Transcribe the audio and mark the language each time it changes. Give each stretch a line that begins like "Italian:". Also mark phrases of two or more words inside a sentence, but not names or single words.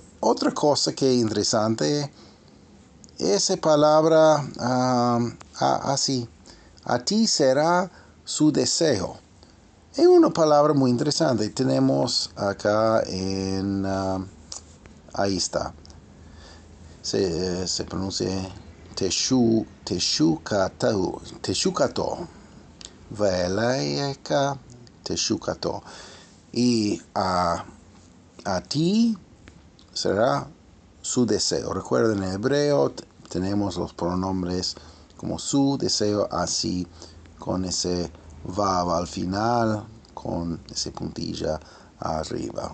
Spanish: Otra cosa que es interesante, esa palabra así, a ti será su deseo. Es una palabra muy interesante. Tenemos acá ahí está. Se pronuncia teshukato.
Hebrew: Veleika teshukato.
Spanish: Y a ti será su deseo. Recuerden, en hebreo tenemos los pronombres como su deseo, así, con ese vav al final, con ese puntilla arriba.